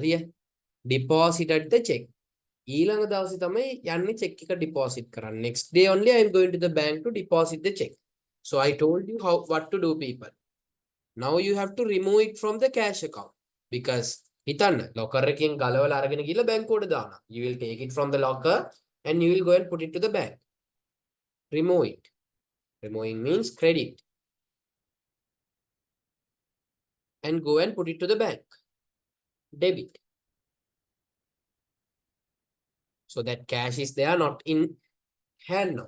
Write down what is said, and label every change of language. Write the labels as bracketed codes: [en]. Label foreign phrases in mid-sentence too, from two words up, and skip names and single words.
[en] Here, deposited the check. [si] ඊළඟ දවසේ තමයි යන්නේ check එක deposit කරන්න. [en] Next day only I am going to the bank to deposit the check. So I told you what to do, people. Now you have to remove it from the cash account because [si] හිතන්න locker එකෙන් ගලවලා අරගෙන ගිහලා බැංකුවට දානවා. [en] You will take it from the locker and you will go and put it to the bank. Remove it. Removing means credit. And go and put it to the bank. Debit. So that cash is there, not in hand now.